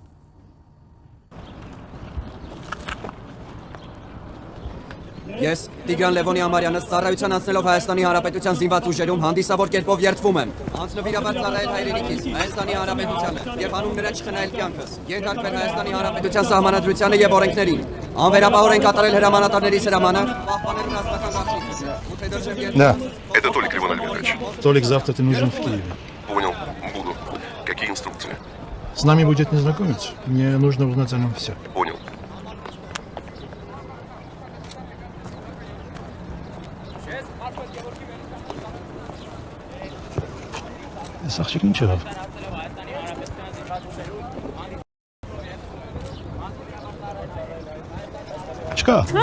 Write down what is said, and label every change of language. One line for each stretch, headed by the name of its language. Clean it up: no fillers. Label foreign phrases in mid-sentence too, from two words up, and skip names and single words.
Armenian: Ես Տիգրան Լևոնի Ամարյանս ծառայության անցնելով Հայաստանի Հանրապետության զինված ուժերում հանդիսավոր կերպով երդվում եմ։ Անձնվիրաբար ծառայել հայրենիքիս, Հայաստանի Հանրապետությանը եւ անուններն չխնայել կյանքս։ Ենթարկվել Հայաստանի Հանրապետության սահմանադրությանը եւ օրենքներին։ Անվերապահորեն կատարել հրամանատարների հրամանը, պահպանել ռազմական գաղտնիքությունը։
Russian: Да. Это Толик Левон Альбертович. Толик, завтра ты нужен в Киеве. Понял, буду. Какие инструкции? С нами будет незнакомец. Мне нужно узнать о нем все. Понял.
Armenian: Սաղջիկն ինչ եղավ։ Չկա։